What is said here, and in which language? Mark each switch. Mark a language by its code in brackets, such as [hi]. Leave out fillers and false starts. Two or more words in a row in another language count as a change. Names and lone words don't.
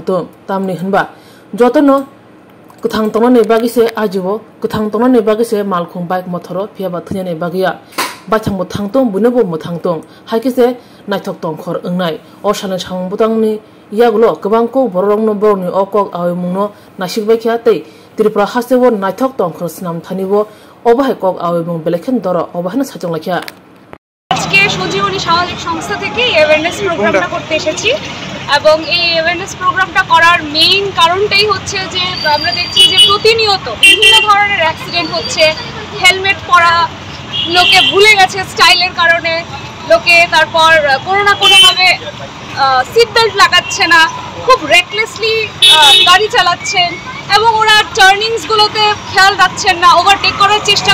[trp] tung tamni hinba jotono kuthang tongne bagise ajibo kuthang tongne bagise malkhung bike mothoro phiaba thnyane bagiya bathang muthang tong bunobo muthang tong haikise naithok tongkhor ungnai o sane sangbutangni yagulo kabangko bororongno borni okok awimungno nasikbaikha tei Tripura hasewo naithok tongkhor snam thanibo obahai kok awimung belekhen doro obahana sajonglakhya [bn] আজকে সঞ্জীবনী সামাজিক সংস্থা থেকে [en] awareness program [bn] করতে এসেছি এবং এই [en] awareness program [bn] করার মেইন কারণটাই হচ্ছে যে আমরা দেখছি যে প্রতিনিয়ত বিভিন্ন ধরনের অ্যাক্সিডেন্ট হচ্ছে হেলমেট পরা লোকে ভুলে গেছে স্টাইলের কারণে লোকে তারপর কোনো না কোনোভাবে [en] seat belt [bn] লাগাচ্ছে না খুব রেকলেসলি গাড়ি চালাচ্ছেন এবং ওরা টার্নিংসগুলোতে খেয়াল রাখছেন না ওভারটেক করার চেষ্টা